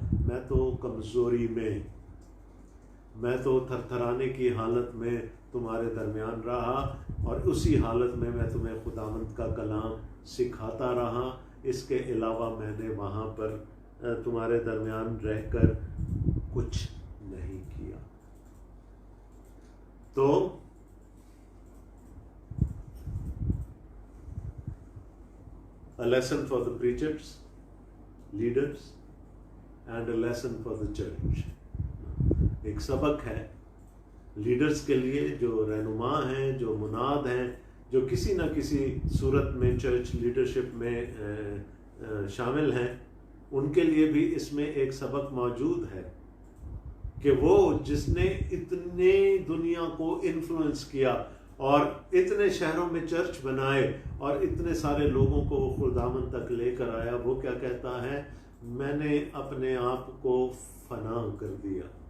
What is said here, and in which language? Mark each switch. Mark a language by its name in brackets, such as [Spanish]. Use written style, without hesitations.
[Hindi] मैं तो कमज़ोरी में, मैं तो थरथराने की हालत में तुम्हारे दरमियान रहा, और उसी हालत में मैं तुम्हें खुदावंद का कलाम सिखाता रहा। इसके अलावा मैंने वहाँ पर तुम्हारे दरमियान रहकर कुछ नहीं किया। [English] तो a lesson for the preachers, leaders, and a lesson for the church. [Hindi] एक सबक है लीडर्स के लिए, जो रहनुमा हैं, जो मुनाद हैं, जो किसी न किसी सूरत में चर्च लीडरशिप में शामिल हैं, उनके लिए भी इसमें एक सबक मौजूद है कि वो जिसने इतने दुनिया को इन्फ्लुएंस किया और इतने शहरों में चर्च बनाए और इतने सारे लोगों को खुदावंद तक लेकर आया, वो क्या कहता है, मैंने अपने आप को फना कर दिया।